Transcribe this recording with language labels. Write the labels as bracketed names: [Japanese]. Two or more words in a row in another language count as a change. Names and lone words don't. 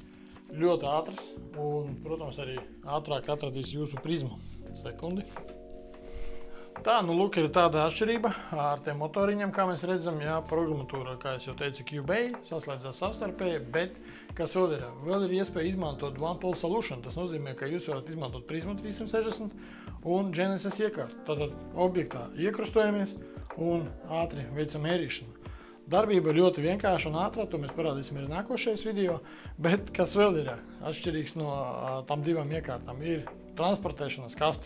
[Latvian] Ļoti ātrs un, protams, arī ātrāk atradīs jūsu prizmu. Sekundi. Tā, lūk, ir tāda atšķirība ar tiem motoriņiem, kā mēs redzam, programmatūra, kā es jau teicu, Cubase, saslēdzās savstarpēji, bet kas vēl ir? Vēl ir iespēja izmantot [English] one-pole solution. [Latvian] Tas nozīmē, ka jūs varat izmantot prizmu 360 un Genesis iekārtu. Tātad objektā iekrustojamies un ātri veicam mērīšanu. Darbība ir ļoti vienkārša un ātrā, to mēs parādīsim arī nākošais video, bet kas vēl ir atšķirīgs no tām 2 iekārtām ir transportēšanas kastes.